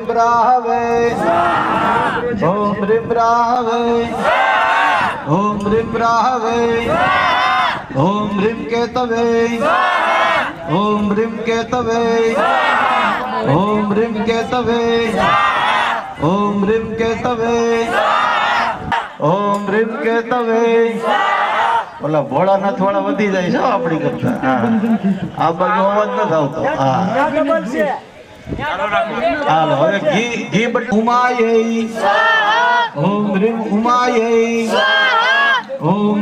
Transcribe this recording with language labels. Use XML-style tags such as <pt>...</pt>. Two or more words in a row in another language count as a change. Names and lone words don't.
<sa>राहवे ॐ ह्रीं राहवे ॐ ह्रीं राहवे ॐ ह्रीं केतवे ॐ ह्रीं केतवे ॐ ह्रीं केतवे ॐ ह्रीं केतवे ॐ ह्रीं केतवे</sa> <gu>ઓલા ભોળાનાથ વાળા વધી જાય છે આપણી કરતા આ બાજુ અવાજ ન આવતો હાલો હવે ઘી</gu> <sa>उमाय ओम ह्रीम उमाय ओम</sa>